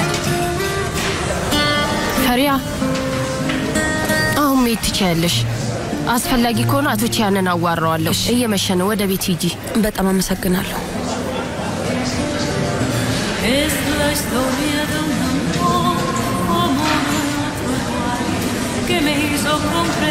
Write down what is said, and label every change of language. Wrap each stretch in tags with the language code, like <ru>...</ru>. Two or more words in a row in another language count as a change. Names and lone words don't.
<am>ፈሪሃ አሁን መሄድ ትችያለሽ። አስፈላጊ ከሆነ አቶ ቺያንን አዋራዋለሁ። እየመሸ ነው፣ ወደ ቤት ሂጂ። በጣም አመሰግናለሁ።</am> <es>Es la historia de un amor como otro igual que me hizo con</es>